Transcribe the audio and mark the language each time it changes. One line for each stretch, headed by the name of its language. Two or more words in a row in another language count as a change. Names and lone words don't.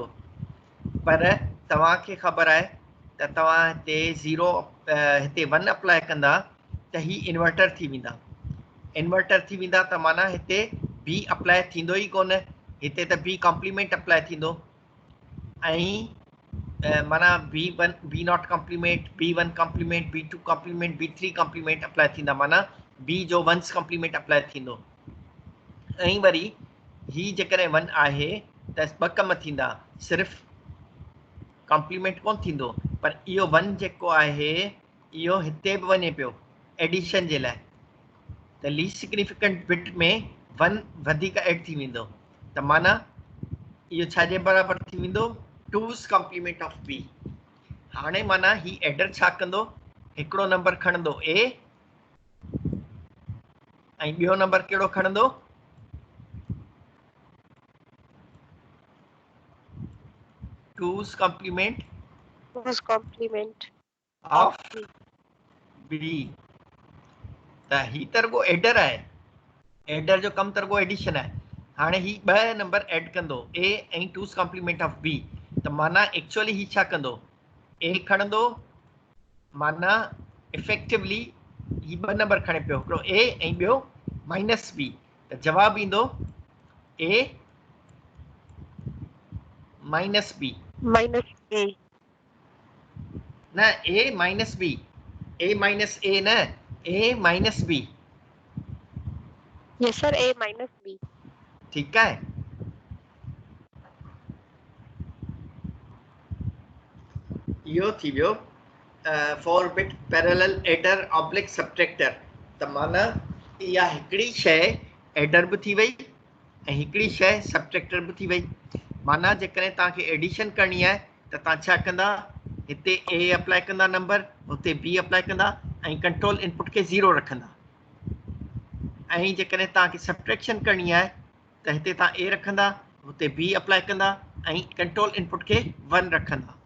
Sindhi: पर तव्हांखे ख़बर आहे त तव्हां हिते 0 हिते 1 अप्लाई कंदा त ही इन्वर्टर थी वेंदा. इन्वर्टर थी वेंदा त माना हिते B अप्लाई थींदो ई कोन. हिते त B कॉम्प्लीमेंट अप्लाई थींदो ऐं माना B1 B
English: not complement,
Sindhi: B1 कॉम्प्लीमेंट, B2 कॉम्प्लीमेंट, B3 कॉम्प्लीमेंट अप्लाई थींदा. माना B जो 1 कॉम्प्लीमेंट अप्लाई थींदो. ऐं वरी ही जेकॾहिं 1 आहे त 2 कम थींदा. सिर्फ़ कॉम्प्लीमेंट कोन थींदो, पर इहो 1 जेको आहे इहो हिते बि वञे पियो एडिशन जे लाइ. त
English: least significant bit
Sindhi: में 1 वधीक ऐड थी वेंदो. त माना इहो छाजे बराबरि थी वेंदो?
English: 2's complement of B.
Sindhi: हाणे माना ही एडर छा कंदो? हिकिड़ो नंबर खणंदो A ऐं ॿियो नंबर कहिड़ो खणंदो
English: two's complement Whose complement ऑफ B?
Sindhi: B त ही त रुगो एडर आहे एडर जो कमु त रुगो एडिशन आहे हाणे ही ॿ नंबर ऐड कंदो A ऐं
English: two's complement of B
Sindhi: त माना एक्चुअली ही छा कंदो A खणंदो माना इफेक्टिवली ही ॿ नंबर खणे पियो हिकिड़ो A ऐं ॿियो माइनस B त जवाबु ईंदो A माइनस B
English: Minus A.
Sindhi: न A माइनस B A माइनस A न A माइनस B
English: Yes, sir. A minus B.
Sindhi: ठीकु आहे इहो थी वियो
English: 4 bit parallel adder oblique subtractor
Sindhi: त माना इहा हिकिड़ी शइ एडर बि थी वई ऐं हिकिड़ी शइ सबट्रैक्टर बि थी वई माना जेकॾहिं तव्हांखे एडिशन करणी आहे त तव्हां छा कंदा हिते A अप्लाई कंदा नंबर हुते B अप्लाई कंदा ऐं
English: control input
Sindhi: खे 0 रखंदा ऐं जेकॾहिं तव्हांखे सबट्रैक्शन करणी आहे त हिते तव्हां A रखंदा हुते B अप्लाई कंदा ऐं
English: control input
Sindhi: खे 1 रखंदा